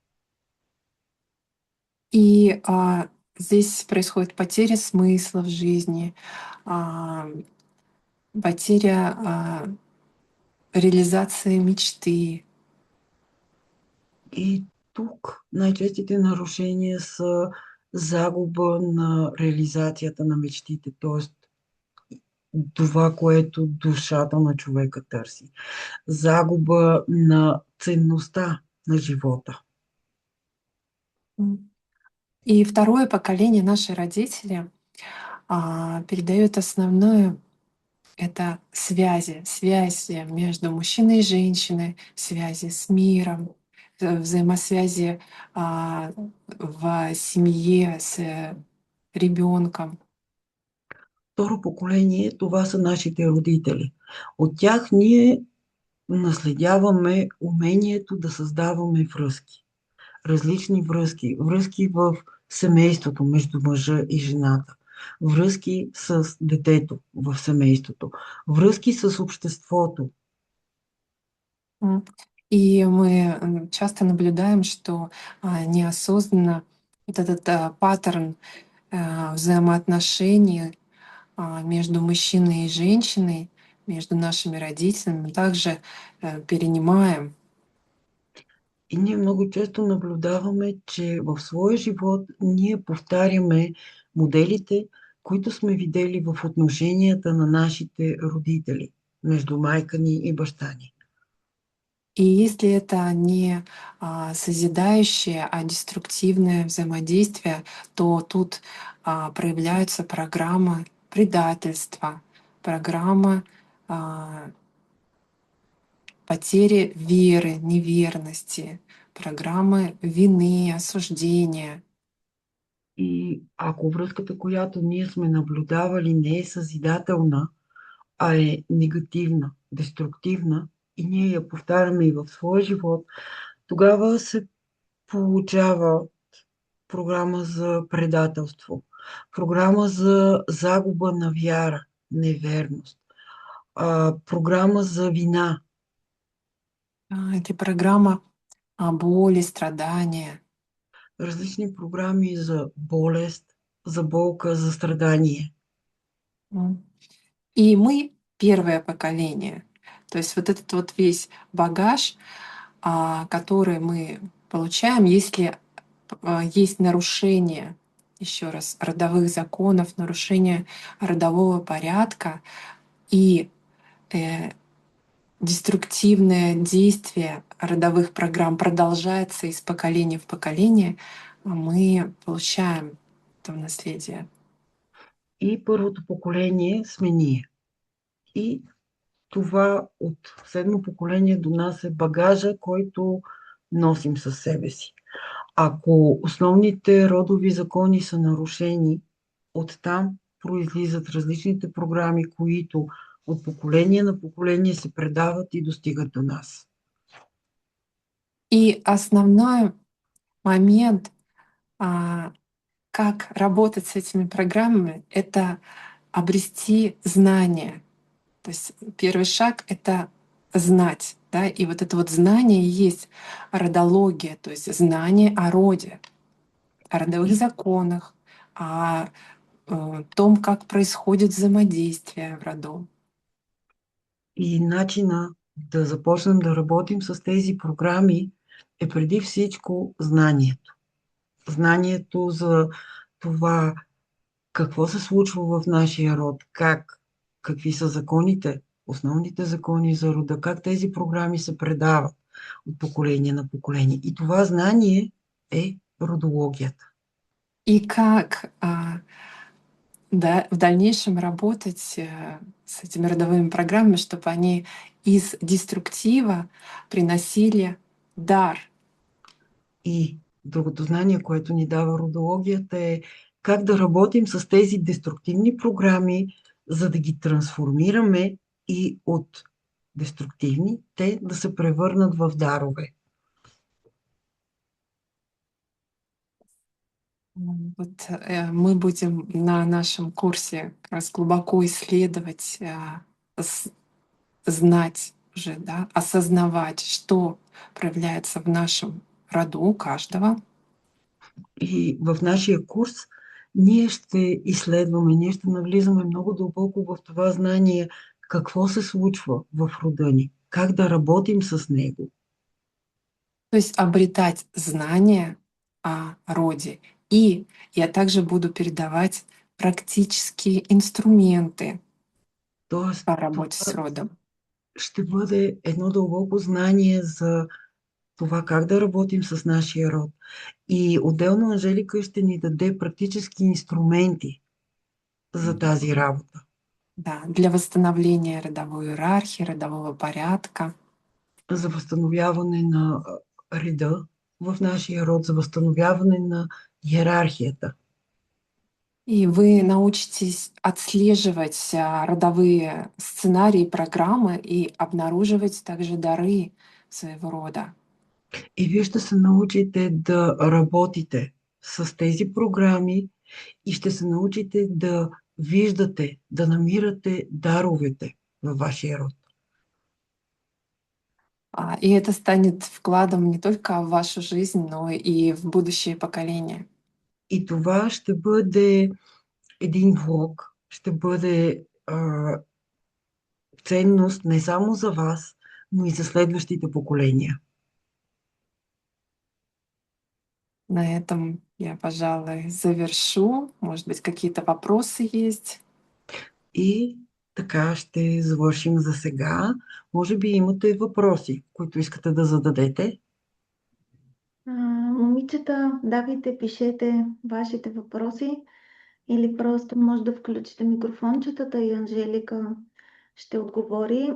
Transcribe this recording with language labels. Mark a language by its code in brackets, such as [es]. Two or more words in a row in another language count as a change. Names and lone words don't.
[ru] И здесь происходит потеря смысла в жизни, а, потеря реализации мечты. [bg] И тук най-честите нарушения са загуба на реализацията на мечтите, т.е. това, което душата на човека търси. Загуба на ценността на живота. [ru] И второе поколение, наши родители, передают основное — это связи между мужчиной и женщиной, связи с миром, взаимосвязи в семье с ребенком. [bg] Второ поколение, това са нашите родители. От тях ние наследяваме умението да създаваме връзки. Различни връзки. Връзки в семейството между мъжа и жената. Връзки с детето в семейството. Връзки с обществото. [ru] И мы часто наблюдаем, что неосознанно вот этот паттерн взаимоотношений между мужчиной и женщиной, между нашими родителями, мы также перенимаем. [bg] И ние много често наблюдаваме, че в своя живот ние повтаряме моделите, които сме видели в отношенията на нашите родители, между майка ни и баща ни. [ru] И если это не созидающее, а деструктивное взаимодействие, то тут проявляются программы предательства, программы потери веры, неверности, программы вины, осуждения. [bg] И ако връзката, която ние сме наблюдавали, не е съзидателна, а е негативна, деструктивна, и ние я повтаряме и в своя живот, тогава се получава програма за предателство, програма за загуба на вяра, неверност, програма за вина. [ru] Это программа боли, страдания. [bg] Различни програми за болест, за болка, за страдание. [ru] М. И мы первое поколение. То есть вот этот вот весь багаж, который мы получаем, если есть нарушение, еще раз, родовых законов, нарушение родового порядка и э, деструктивное действие родовых программ продолжается из поколения в поколение, мы получаем это в наследие. [bg] И първото поколение сме ние. И това от седмо поколение до нас е багажа, който носим със себе си. Ако основните родови закони са нарушени, оттам произлизат различните програми, които от поколение на поколение се предават и достигат до нас. [ru] И основной момент, а, как работать с этими программами, это обрести знания. То есть первый шаг — это знать, да, и вот это вот знание и есть родология, то есть знание о роде, о родовых И, законах, о том, как происходит взаимодействие в роду. [bg] и начина да започнем да работим с тези програми е преди всичко знанието. Знанието за това какво се случва в нашия род, какви са законите, основните закони за рода, как тези програми се предават от поколение на поколение. И това знание е родологията. И как да, [ru] в дальнейшем работать с этими родовыми программами, чтобы они из деструктива приносили дар. [bg] И другото знание, което ни дава родологията е как да работим с тези деструктивни програми, за да ги трансформираме и от деструктивни те да се превърнат в дарове. [ru] Вот мы будем на нашем курсе как раз глубоко исследовать, знать уже, да, осознавать, что проявляется в нашем роду у каждого. [bg] И в нашия курс ние ще изследваме, ние ще навлизаме много дълбоко в това знание какво се случва в рода ни, как да работим с него. [ru] То есть обретать знания о роде. И я также буду передавать практические инструменты [bg] Тоест, [ru] по работе с [bg] това [ru] родом. [bg] ще бъде едно дълбоко знание за това как да работим с нашия род. И отделно Анжелика ще ни даде практически инструменти за тази работа. [ru] Да, для восстановления родовой иерархии, родового порядка. [bg] За възстановяване на реда в нашия род, за възстановяване на иерархията. [ru] И вы научитесь отслеживать родовые сценарии, программы и обнаруживать также дары своего рода. [bg] И вие ще се научите да работите с тези програми и ще се научите да виждате, да намирате даровете във вашия род. [ru] И это станет вкладом не только в вашу жизнь, но и в будущее поколение. [bg] И това ще бъде един влог, ще бъде ценност не само за вас, но и за следващите поколения. [ru] На этом я, пожалуй, завершу. Может быть, какие-то вопросы есть? [bg] И така ще завършим за сега. Може би имате въпроси, които искате да зададете. Момичета, давайте, пишете вашите въпроси или просто може да включите микрофончетата и Анжелика ще отговори.